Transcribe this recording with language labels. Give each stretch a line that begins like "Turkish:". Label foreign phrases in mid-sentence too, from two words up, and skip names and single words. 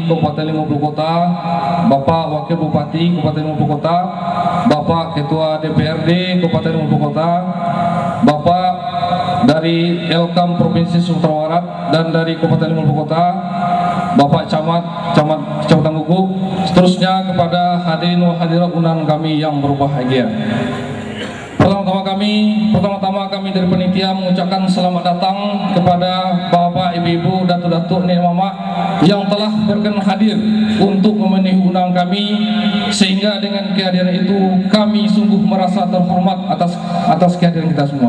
Indonesian: Kabupaten Limau Kota, Bapak Wakil Bupati Kabupaten Limau Kota, Bapak Ketua DPRD Kabupaten Limau Kota, Bapak dari Elkam Provinsi Sumatera Barat dan dari Kabupaten Limau Kota, Bapak Kecamatan Guguk, seterusnya kepada hadirin
Arabic: والحاضرات
Indonesian: undangan kami yang berbahagia. Pertama-tama kami dari panitia mengucapkan selamat datang kepada Bapak, Ibu-ibu, Datuk-datuk, Nek Mama yang telah berkenan hadir untuk memenuhi undangan kami, sehingga dengan kehadiran itu kami sungguh merasa terhormat atas kehadiran kita semua.